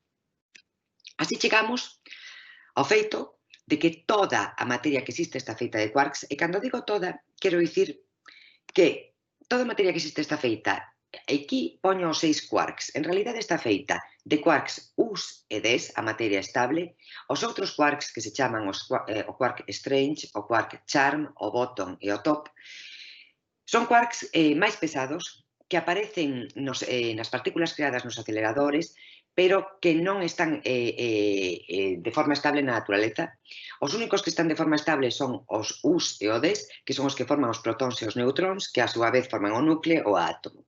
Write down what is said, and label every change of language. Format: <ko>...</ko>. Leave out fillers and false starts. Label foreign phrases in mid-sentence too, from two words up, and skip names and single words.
<gl>Así chegamos ao feito de que toda a materia que existe está feita de quarks, e cando digo toda, quero dicir que toda a materia que existe está feita, aquí poño os 6 quarks, en realidad está feita de quarks Us e Ds, a materia estable, os outros quarks que se chaman o quark strange, o quark charm, o bottom e o top, son quarks máis pesados que aparecen nas partículas creadas nos aceleradores, pero que non están de forma estable na naturaleza. Os únicos que están de forma estable son os Us e o Ds, que son os que forman os protóns e os neutróns, que a súa vez forman o núcleo ou o átomo.</gl>